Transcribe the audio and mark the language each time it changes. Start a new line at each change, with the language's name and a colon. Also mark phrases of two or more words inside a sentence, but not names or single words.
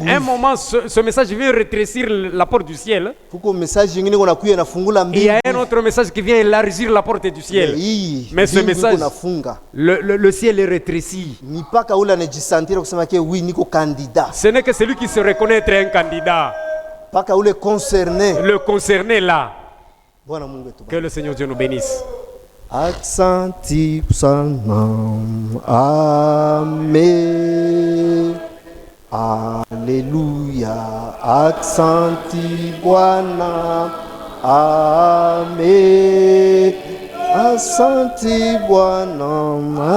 French: Un moment, ce message vient rétrécir la porte du ciel.
Swahili: Kuko message nyingine iko nakuya inafungula
French: Et il y a
Swahili: mbingu.
French: un autre message qui vient élargir la porte du ciel.
Swahili: Hii
French: Mais ce
Swahili: mbingu iko
French: message,
Swahili: nafunga.
French: le ciel est rétréci.
Swahili: Ni paka ule anajisantira kusema ke oui niko candidat.
French: Ce n'est que celui qui se reconnaît être un candidat.
Swahili: Paka ule concerné.
French: Le concerné là.
Swahili: Bwana Mungu etubariki.
French: Que le Seigneur Dieu nous bénisse.
Swahili: Aksanti sana. Amen. Alléluia. Aksanti Bwana. Amen. Aksanti Bwana.